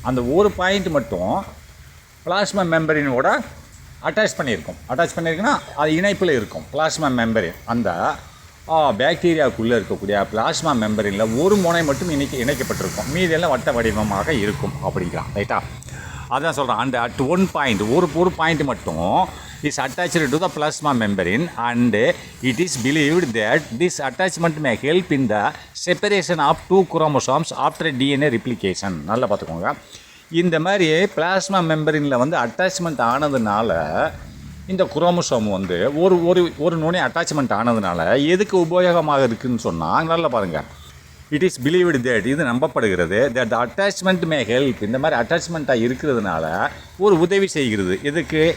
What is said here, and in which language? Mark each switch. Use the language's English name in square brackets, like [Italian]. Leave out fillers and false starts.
[Tamil] அந்த ஒரு பாயிண்ட் மட்டும் பிளாஸ்மா மெம்பரினோட அட்டாச் பண்ணியிருக்குன்னா அது இணைப்பில் இருக்கும். பிளாஸ்மா மெம்பரின் அந்த பாக்டீரியாவுக்குள்ளே இருக்கக்கூடிய பிளாஸ்மா மெம்பரினில் ஒரு முனை மட்டும் இணைக்கப்பட்டிருக்கும், மீதெல்லாம் வட்ட வடிவமாக இருக்கும் அப்படிங்கிறான். ரைட்டா? அதான் சொல்கிறான். [English] and at one point [Tamil] ஒரு பாயிண்ட் மட்டும் [English] is attached to the plasma membrane and it is believed that this attachment may help in the separation of two chromosomes after DNA replication. [Tamil] நல்லா பார்த்துக்கோங்க. இந்த மாதிரி பிளாஸ்மா மெம்பரினில் வந்து அட்டாச்மெண்ட் ஆனதுனால இந்த chromosome வந்து ஒரு நுனி அட்டாச்மெண்ட் ஆனதுனால எதுக்கு உபயோகமாக இருக்குதுன்னு சொன்னால் நல்லா பாருங்கள். [English] it is believed that, [Tamil] இது நம்பப்படுகிறது, [English] that the attachment may help, [Tamil] இந்த மாதிரி அட்டாச்மெண்ட்டாக இருக்கிறதுனால ஒரு உதவி செய்கிறது. எதுக்கு?